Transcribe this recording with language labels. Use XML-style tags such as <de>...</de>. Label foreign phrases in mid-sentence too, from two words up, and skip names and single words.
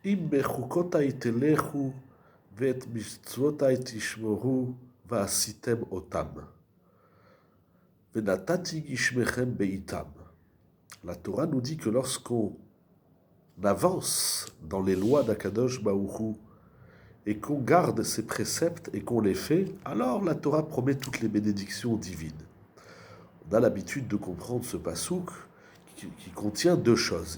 <he>אם בחקתי תלכו ואת מצותי תשמרו ועשיתם אתם. ונתתי גשמיכם בעתם.</he> <fr>La Torah nous dit que lorsqu'on avance dans les lois d'</fr> <he>הקדוש ברוך</he> <fr>et qu'on garde ses préceptes et qu'on les fait, alors la Torah promet toutes les bénédictions divines. On a l'habitude de comprendre ce pasouk qui contient deux choses.</fr>